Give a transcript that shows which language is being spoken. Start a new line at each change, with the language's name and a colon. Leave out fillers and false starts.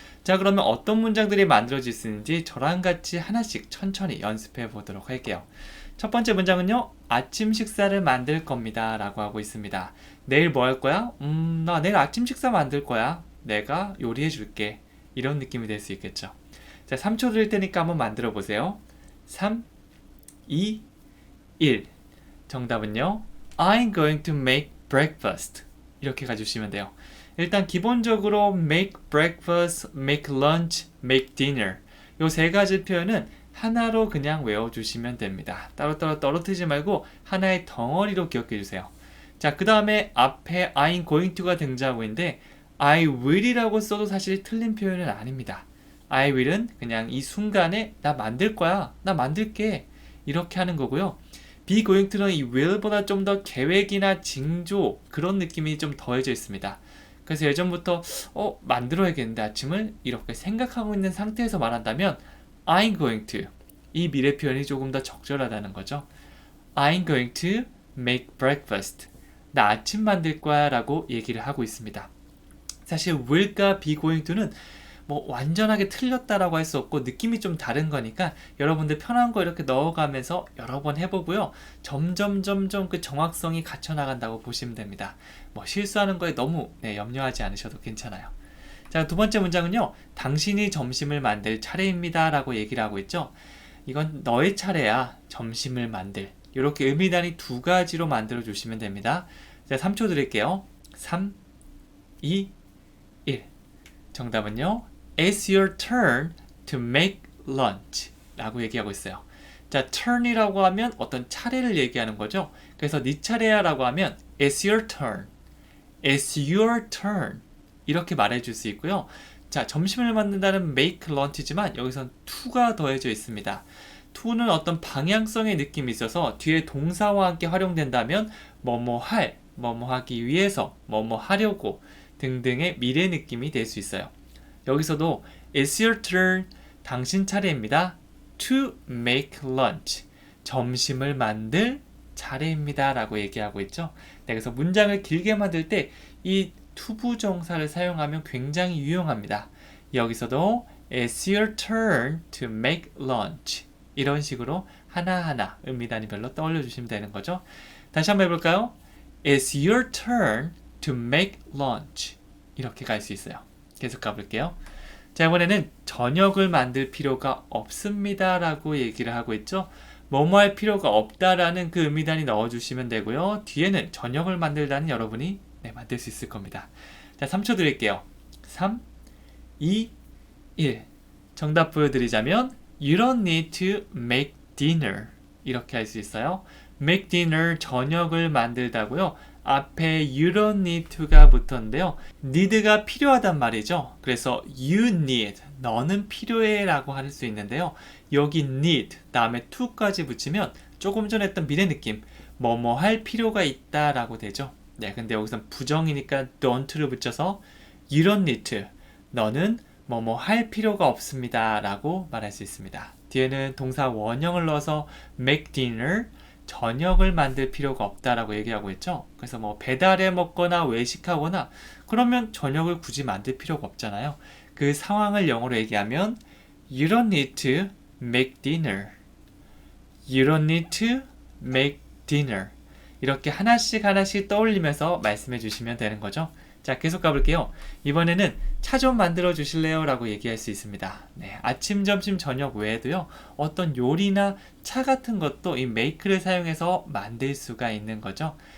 Korean: 자, 그러면 어떤 문장들이 만들어질 수 있는지 저랑 같이 하나씩 천천히 연습해 보도록 할게요. 첫 번째 문장은요. 아침 식사를 만들 겁니다 라고 하고 있습니다. 내일 뭐 할 거야? 나 내일 아침 식사 만들 거야. 내가 요리해 줄게. 이런 느낌이 될 수 있겠죠. 자, 3초 드릴 테니까 한번 만들어 보세요. 3, 2, 1. 정답은요.
English: I'm going to make breakfast.
Korean: 이렇게 가주시면 돼요. 일단 기본적으로
English: make breakfast, make lunch, make dinner
Korean: 요 세 가지 표현은 하나로 그냥 외워주시면 됩니다. 따로따로 떨어뜨리지 말고 하나의 덩어리로 기억해주세요. 자, 그 다음에 앞에
English: I'm going to
Korean: 가 등장하고 있는데
English: I will
Korean: 이라고 써도 사실 틀린 표현은 아닙니다.
English: I will
Korean: 은 그냥 이 순간에 나 만들 거야, 나 만들게 이렇게 하는 거고요.
English: be going to
Korean: 는 이 will보다 좀 더 계획이나 징조 그런 느낌이 좀 더해져 있습니다. 그래서 예전부터 만들어야겠는데 아침을 이렇게 생각하고 있는 상태에서 말한다면
English: I'm going to
Korean: 이 미래 표현이 조금 더 적절하다는 거죠.
English: I'm going to make breakfast.
Korean: 나 아침 만들 거야 라고 얘기를 하고 있습니다. 사실 will과
English: be going to
Korean: 는 뭐 완전하게 틀렸다라고 할 수 없고 느낌이 좀 다른 거니까 여러분들 편한 거 이렇게 넣어가면서 여러 번 해보고요. 점점 그 정확성이 갖춰 나간다고 보시면 됩니다. 뭐 실수하는 거에 너무 염려하지 않으셔도 괜찮아요. 자, 두 번째 문장은요. 당신이 점심을 만들 차례입니다 라고 얘기를 하고 있죠. 이건 너의 차례야. 점심을 만들. 이렇게 의미단위 두 가지로 만들어 주시면 됩니다. 자, 3초 드릴게요. 3, 2, 1. 정답은요.
English: It's your turn to make lunch
Korean: 라고 얘기하고 있어요. 자, turn이라고 하면 어떤 차례를 얘기하는 거죠. 그래서 네 차례야 라고 하면
English: It's your turn. It's your turn.
Korean: 이렇게 말해줄 수 있고요. 자, 점심을 만든다는
English: make lunch
Korean: 지만 여기선 to가 더해져 있습니다. to는 어떤 방향성의 느낌이 있어서 뒤에 동사와 함께 활용된다면 뭐뭐 할, 뭐뭐 하기 위해서, 뭐뭐 하려고 등등의 미래 느낌이 될 수 있어요.
English: 여기서도 It's your turn.
Korean: 당신 차례입니다.
English: To make lunch.
Korean: 점심을 만들 차례입니다. 라고 얘기하고 있죠. 네, 그래서 문장을 길게 만들 때 이 투부정사를 사용하면 굉장히 유용합니다. 여기서도
English: It's your turn to make lunch.
Korean: 이런 식으로 하나하나 의미단위별로 떠올려 주시면 되는 거죠. 다시 한번 해볼까요?
English: It's your turn to make lunch.
Korean: 이렇게 갈 수 있어요. 계속 가볼게요. 자, 이번에는 저녁을 만들 필요가 없습니다 라고 얘기를 하고 있죠. 뭐뭐 할 필요가 없다라는 그 의미단위 넣어주시면 되고요. 뒤에는 저녁을 만들다는 여러분이 만들 수 있을 겁니다. 자, 3초 드릴게요. 3, 2, 1. 정답 보여드리자면
English: You don't need to make dinner.
Korean: 이렇게 할 수 있어요.
English: make dinner,
Korean: 저녁을 만들다고요. 앞에
English: you don't need to
Korean: 가 붙었는데요. need가 필요하단 말이죠. 그래서
English: you need,
Korean: 너는 필요해 라고 할 수 있는데요. 여기 need, 다음에 to까지 붙이면 조금 전에 했던 미래 느낌, 뭐뭐 할 필요가 있다 라고 되죠. 네, 근데 여기서 부정이니까 don't를 붙여서
English: you don't need to,
Korean: 너는 뭐뭐 할 필요가 없습니다 라고 말할 수 있습니다. 뒤에는 동사 원형을 넣어서
English: make dinner,
Korean: 저녁을 만들 필요가 없다라고 얘기하고 있죠. 그래서 뭐 배달해 먹거나 외식하거나 그러면 저녁을 굳이 만들 필요가 없잖아요. 그 상황을 영어로 얘기하면
English: You don't need to make dinner. You don't need to make dinner.
Korean: 이렇게 하나씩 떠올리면서 말씀해 주시면 되는 거죠. 자, 계속 가볼게요. 이번에는 차 좀 만들어 주실래요? 라고 얘기할 수 있습니다. 네, 아침, 점심, 저녁 외에도요. 어떤 요리나 차 같은 것도 이 make를 사용해서 만들 수가 있는 거죠.